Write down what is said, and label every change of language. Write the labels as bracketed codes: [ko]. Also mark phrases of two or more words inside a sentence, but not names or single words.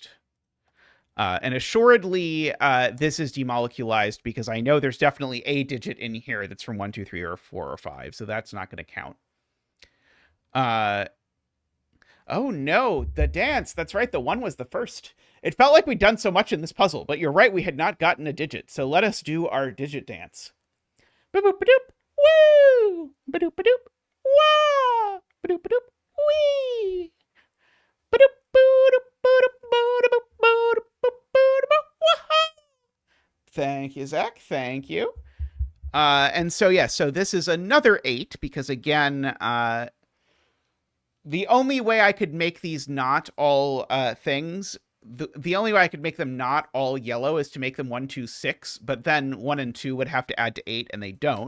[en] And assuredly, this is demolecularized because I know there's definitely a digit in here that's from 1, 2, 3, or 4, or 5. So that's not going to count. Oh no, the dance. That's right. The 1 was the first. It felt like we'd done so much in this puzzle, but you're right. We had not gotten a digit. So let us do our digit dance. Boop, boop, ba-doop. Woo! Ba-doop, ba-doop. Wah! Ba-doop, ba-doop. Wee! Ba-doop, ba-doop, ba-doop, ba-doop, ba-doop, ba-doop, wah-ha! Thank you, Zach. Thank you. And so, yeah, so this is another 8, because again, the only way I could make these not all things, the only way I could make them not all yellow is to make them 1, 2, 6, but then 1 and 2 would have to add to 8, and they don't.